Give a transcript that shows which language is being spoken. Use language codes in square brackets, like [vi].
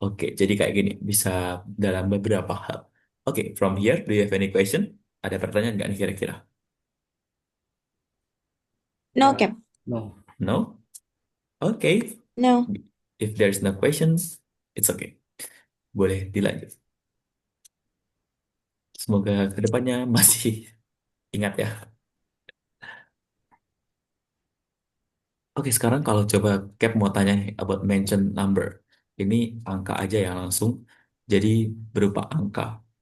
[id] Oke, jadi kayak gini, bisa dalam beberapa hal. [en] Oke, from here, do you have any question? [id] Ada pertanyaan nggak nih kira-kira? [en] No, [id] Ya, Cap. [en] no. No? Oke, No. if there's no questions, it's okay. [id] Boleh dilanjut. Semoga kedepannya masih ingat ya. Oke, sekarang kalau coba Cap mau tanya nih [en] about mention number. [id] Ini angka aja ya langsung. Jadi berupa angka.